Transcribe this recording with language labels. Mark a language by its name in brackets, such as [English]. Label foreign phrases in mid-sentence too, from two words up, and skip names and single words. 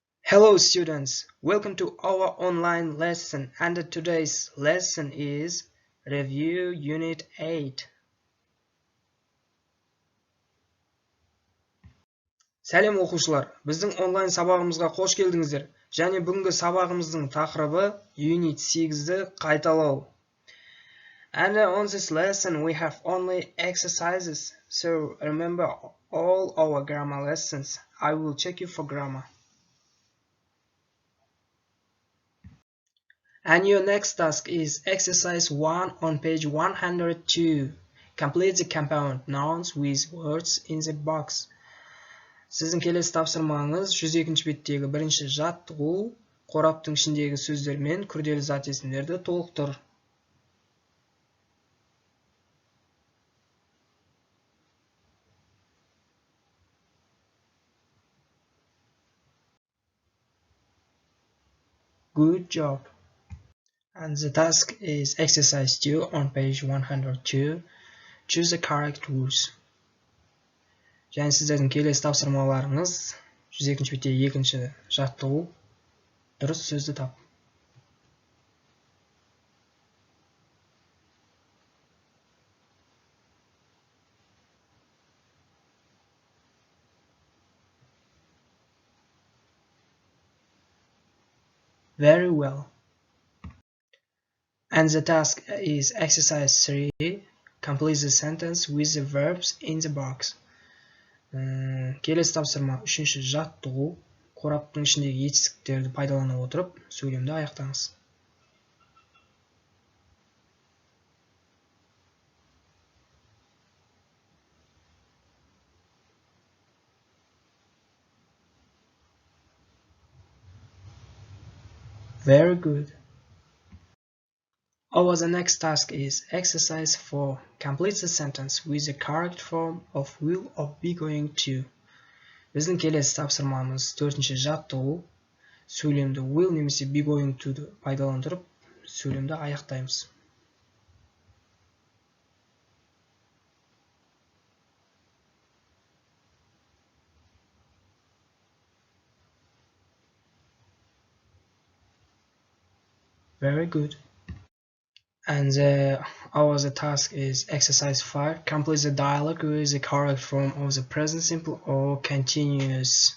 [English] Hello students, welcome to our online lesson, and today's lesson is Review Unit 8. [Kazakh] Сәлем оқушылар, біздің онлайн сабағымызға қош келдіңіздер. Және бүгінгі сабағымыздың тақырыбы Unit 8-ді қайталау. [English] And on this lesson we have only exercises, so remember all our grammar lessons. I will check you for grammar. And your next task is exercise 1 on page 102. Complete the compound nouns with words in the box. [Kazakh] Сіздің келесі тапсырмаңыз 102-ші беттегі бірінші жаттығу, қораптың ішіндегі сөздер мен күрделі зат есімдерді толықтыр. [English] Good job. And the task is exercise 2 on page 102. Choose the correct words. [Kazakh] Және сіздердің келесі тапсырмаларыңыз 102-ші беттегі екінші жаттығу, дұрыс сөзді тап. [English] Very well. And the task is exercise 3. Complete the sentence with the verbs in the box. [Kazakh] Келесі тапсырма 3-ші жаттығу, қораптың ішіндегі етістіктерді пайдалана отырып, сөйлемді аяқтаңыз. [English] Very good. The next task is exercise 4. Complete the sentence with the correct form of will or be going to. [Kazakh] Біздің келесі тапсырмамыз 4-ші жаттығу, сөйлемді will немесе [English] be going to [Kazakh] пайдаландырып, сөйлемді аяқтаймыз. [English] Very good. And our task is exercise 5. Complete the dialogue with the correct form of the present simple or continuous.